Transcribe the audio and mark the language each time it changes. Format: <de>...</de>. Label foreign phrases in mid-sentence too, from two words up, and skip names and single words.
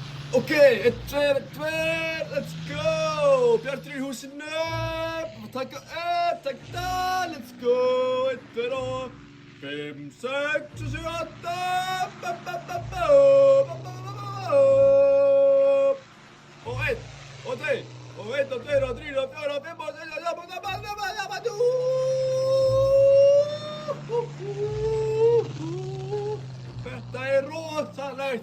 <en>Ok, 1, 2, 2, let's go!</en> <is>Bjartur í húsinu! Taka upp, taka það,</is> <en>let's go!</en> <is>1, 2 og 5, 6, 7, 8! Og 1, og 2, og 1, og 2, og 3, og 4, og 5, og 6, og 7, Þetta rosalegt!</is>